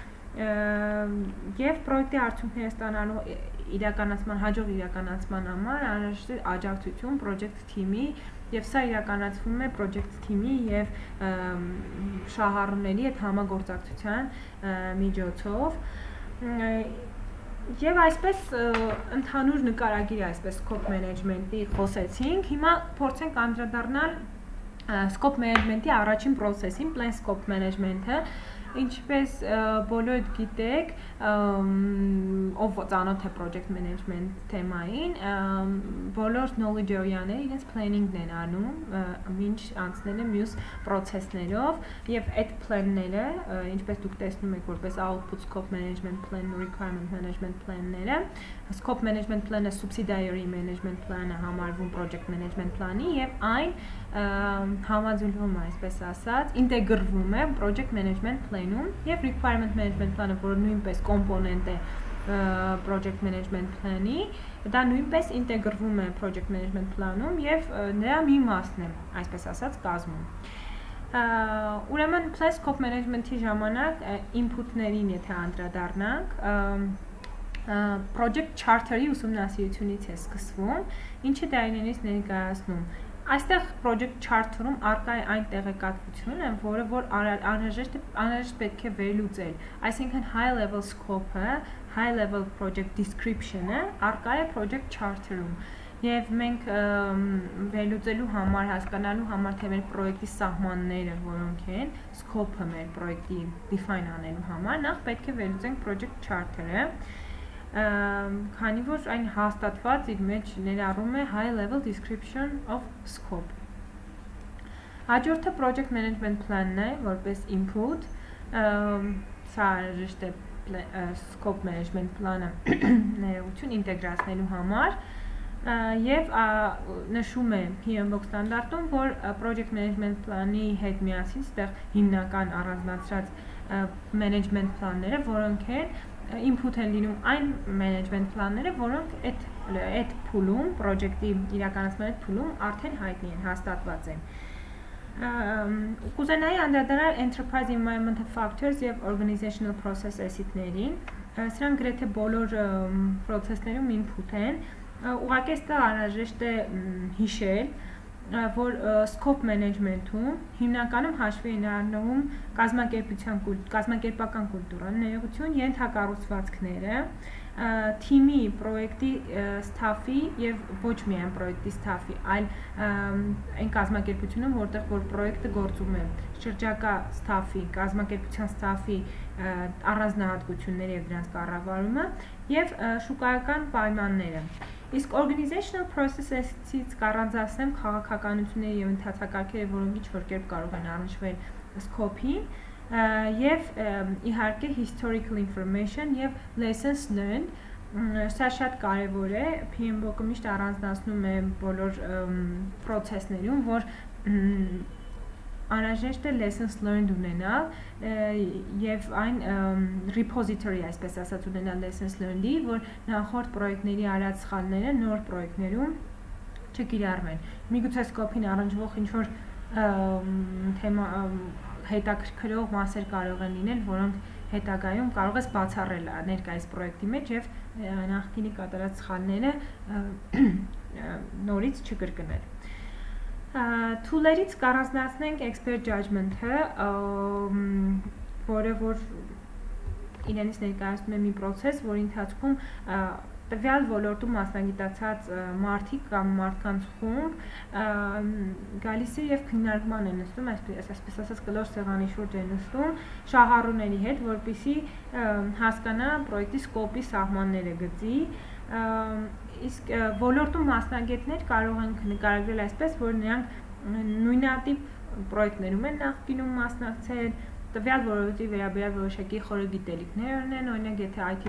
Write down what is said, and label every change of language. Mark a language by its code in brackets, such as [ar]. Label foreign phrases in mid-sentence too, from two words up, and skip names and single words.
[hy] եւ պրոյեկտի արդյունքները ստանալու հաջող իրականացման համար անհրաժեշտ է աջակցություն [en] project team- [hy] ի եւ սա իրականացվում է [en] project team- [hy] ի եւ շահառուների հետ համագործակցության միջոցով եւ այսպես ընդհանուր նկարագիր այսպես [en] scope management- [hy] ի խոսեցինք, հիմա փորձենք անդրադառնալ [en] scope management- [hy] ի առաջին process-ին, [en] plan scope management- [hy] ը Ինչպես բոլորդ գիտեք, ով ծանոթ է [en] project management [hy] թեմային, բոլոր [en] knowledge area- [hy] ները իրենց planning-ն են անում, ինչ անցնել է մյուս process-ներով եւ այդ plan-ները, ինչպես դուք տեսնում եք, որպես [en] output scope management plan [hy] ու [en] requirement management plan- [hy] ները, [en] scope management plan- [hy] ը [en] subsidiary management plan- [hy] ը համարվում [en] project management plan- [hy] ի եւ այն համաձուլվում է, այսպես ասած, ինտեգրվում է [en] project management plan- [hy] ում եւ [en] requirement management plan- [hy] ը, որը նույնպես կոմպոնենտ է [en] project management plan- [hy] ի, դա նույնպես ինտեգրվում է [en] project management plan- [hy] ում եւ նրա մի մասն է, այսպես ասած, կազմում։ Ուրեմն [en] plan scope management- [hy] ի ժամանակ input-ներին եթե անդրադառնանք, [en] project charter- [hy] ի ուսումնասիրությունից է սկսվում, ինչը դա իրենից ներկայացնում Այստեղ [en] project charter- [hy] ում առկա է այն տեղեկատվությունը, որը որ անհրաժեշտ պետք է վերլուծել, այսինքն [en] high level scope- [hy] ը, [en] high level project description- [hy] ը առկա է [en] project charter- [hy] ում եւ մենք վերլուծելու համար, հասկանալու համար թե մեր պրոյեկտի սահմանները որոնք են, scope-ը մեր պրոյեկտի define անելու համար, նախ պետք է վերլուծենք [en] project charter- [hy] ը քանի որ այն հաստատված իր մեջ ներառում է [en] high level description of scope [hy] Հաջորդը [en] project management plan- [hy] ն է, որպես input, սա անհրաժեշտ է [en] scope management plan- [hy] ը ներողություն ինտեգրացնելու համար եւ նշում է PMBOK ստանդարտում, որ [en] project management plan- [hy] ի հետ միասին ստեղ հիմնական առանձնացրած [en] management plan- [hy] ները, որոնք են input են լինում այն [en] management plan- [hy] ները, որոնք այդ փուլում, project-ի իրականացման այդ փուլում արդեն հայտնի են, հաստատված են։ Կուզենայի անդրադառնալ [en] enterprise environmental factors [hy] եւ [en] organizational process asset- [hy] ներին։ Սրանք գրեթե բոլոր process-ներում input են։ Ուղղակի այստեղ անհրաժեշտ է հիշել, որ scope management-ում հիմնականում հաշվի են առնվում կազմակերպական կուլտուրան, ներողություն, ենթակառուցվածքները, թիմի, պրոյեկտի staff-ի եւ ոչ միայն պրոյեկտի staff-ի, այլ այն կազմակերպությունում, որտեղ որ պրոյեկտը գործում է, շրջակա staff-ի, կազմակերպության staff-ի առանձնահատկությունները եւ դրանց կառավարումը եւ շուկայական պայմանները։ Իսկ [en] organizational processes- [hy] ից կառանձնացնեմ քաղաքականությունները եւ ընթացակարգերը, որոնք ինչ-որ կերպ կարող են առնչվել scope-ին, եւ իհարկե [en] historical information [hy] եւ [en] lessons learned, [hy] սա շատ կարեւոր է, PMBOK-ը միշտ առանձնացնում է բոլոր process-ներում, որ անհրաժեշտ է [en] lessons learned [hy] ունենալ եւ այն repository, այսպես ասած, ունենալ [en] lessons learned- [hy] ի, որ նախորդ պրոյեկտների արած սխալները նոր պրոյեկտներում չկիրառվեն։ Միգուցե scope-ին առնչվող ինչ-որ թեմա հետաքրքրող մասեր կարող են լինել, որոնք հետագայում կարող ես բացառել ներկայիս պրոյեկտի մեջ եւ նախկինի կատարած սխալները նորից չկրկնել։ Tool-երից կառանձնացնենք [en] expert judgment- [hy] ը, որը որ իրենից ներկայացնում է մի process, որի ընթացքում տվյալ ոլորտում մասնագիտացած մարդիկ կամ մարդկանց խումբ գալիս է եւ քննարկման է նստում, այսպես ասած կլոր սեղանի շուրջ է նստում շահառուների հետ, որպեսզի հասկանա պրոյեկտի սկոպի սահմանները գծի, իսկ ոլորտում մասնագետներ կարող են նկարագրել այսպես, որ նրանք նույնատիպ պրոյեկտներում են նախկինում մասնակցել, տվյալ ոլորտի վերաբերյալ որոշակի խորը գիտելիքներ ունեն, օրինակ եթե IT